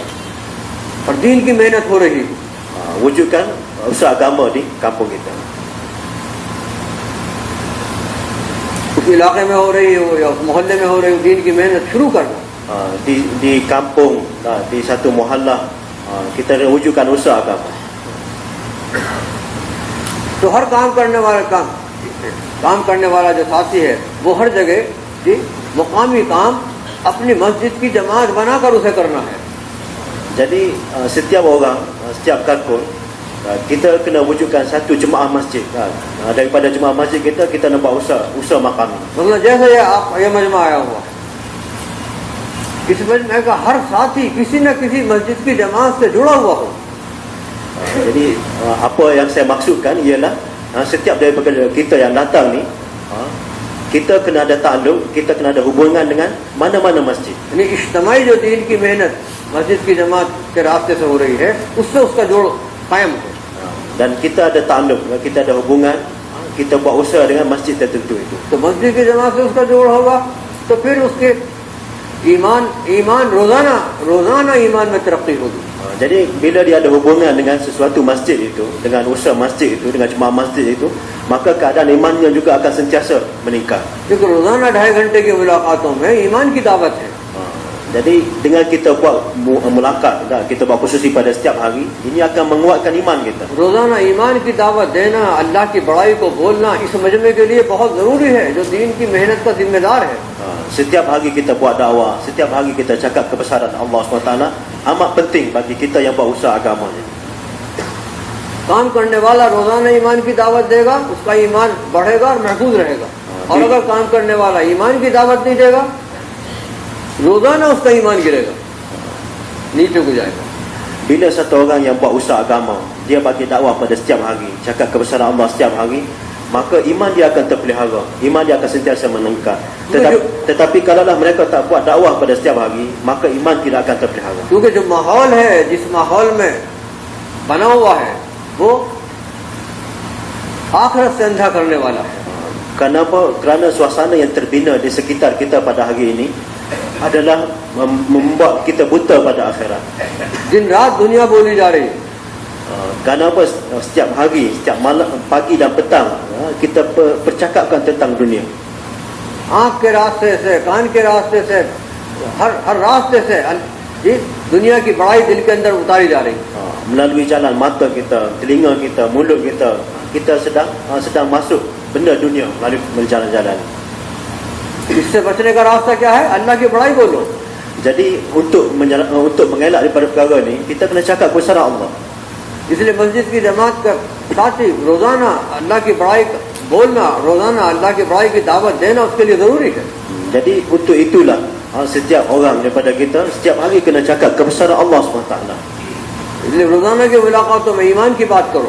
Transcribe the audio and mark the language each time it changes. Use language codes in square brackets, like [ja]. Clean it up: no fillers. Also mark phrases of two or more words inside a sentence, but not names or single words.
[hi] और दीन की मेहनत हो रही है. [ms] Wujudkan usaha agama di kampung kita. [hi] उस इलाके में हो रही हो या उस मोहल्ले में हो रही हो, दीन की मेहनत शुरू करना. [ms] Di kampung, di satu muhallah, kita wujudkan usaha agama. [hi] तो हर काम करने वाला जो साथी है वो हर जगह जी मुकामी काम अपनी मस्जिद की जमात बनाकर उसे करना है. [ms] Jadi setiap orang, setiap kalkul, kita kena wujudkan satu jemaah masjid. Daripada jemaah masjid kita nak buat usaha makam. [hi] मतलब जैसे ये मजमा आया हुआ, इस मजमे का हर साथी किसी न किसी मस्जिद की जमात से जुड़ा हुआ हो. [ms] Jadi apa yang saya maksudkan ialah setiap daripada kita yang datang ni, kita kena ada takluk, kita kena ada hubungan dengan mana-mana masjid. [hi] यानी इज्तिमाई जो दीन की मेहनत मस्जिद की जमात के रास्ते से हो रही है, उससे उसका जोड़ कायम हो. [ms] Dan kita ada takluk, kita ada hubungan, kita buat usaha dengan masjid tertentu itu. [hi] तो मस्जिद की जमात से उसका जोड़ होगा तो फिर उसके ईमान रोजाना ईमान में तरक्की होगी. [ms] Jadi bila dia ada hubungan dengan sesuatu masjid itu, dengan usaha masjid itu, dengan jemaah masjid itu, maka keadaan imannya juga akan sentiasa meningkat. [hi] क्योंकि रोजाना 2.5 घंटे की मुलाकातों में ईमान की दावत है. [ms] Jadi dengan kita buat mulakat, kita buat khususi pada setiap hari, ini akan menguatkan iman kita. [hi] रोजाना ईमान की दावत देना, अल्लाह की बड़ाई को बोलना इस मजमे के लिए बहुत जरूरी है, जो दीन की मेहनत का जिम्मेदार है. [ms] Setiap hari kita buat dakwah, setiap hari kita cakap kebesaran Allah SWT, amat penting bagi kita yang buat usaha agama ni. [hi] काम करने वाला रोजाना ईमान की दावत देगा, उसका ईमान बढ़ेगा और महफूज रहेगा. और अगर काम करने वाला ईमान की दावत नहीं देगा, रोजाना उसका ईमान गिरेगा, नीचे को जाएगा. [ms] Bila satu orang yang buat usaha agama, dia bagi dakwah pada setiap hari, cakap kebesaran Allah setiap hari, maka iman dia akan terpelihara, iman dia akan sentiasa meningkat. Tetapi kalaulah mereka tak buat dakwah pada setiap hari, maka iman tidak akan terpelihara. [hi] क्योंकि जो माहौल है, जिस माहौल में बना हुआ है, वो आखिरत से अंधा करने वाला है. [ms] Kenapa? Kerana suasana yang terbina di sekitar kita pada hari ini adalah membuat kita buta pada akhirat. [hi] दिन रात दुनिया बोली जा रही है. [ms] Kenapa setiap hari, setiap malam, pagi dan petang, kita percakapkan tentang dunia. [hi] आँख के रास्ते से, कान के रास्ते से, हर रास्ते से जी दुनिया की बड़ाई दिल के अंदर उतारी जा रही है. [ms] Melalui jalan mata kita, telinga kita, mulut kita sedang masuk benda dunia melalui jalan-jalan. [hi] इससे बचने का रास्ता क्या है? अल्लाह की बड़ाई बोलो. [ms] Jadi untuk mengelak daripada perkara ni, kita kena cakap kebesaran Allah. [hi] इसलिए मस्जिद की जमात का साथी रोजाना अल्लाह की बड़ाई बोलना, रोजाना अल्लाह की बड़ाई की दावत देना उसके लिए जरूरी है. [ms] Jadi untuk itulah setiap orang daripada kita setiap hari kena cakap kebesaran Allah SWT. [hi] इसलिए रोजाना की मुलाकातों में ईमान की बात करो.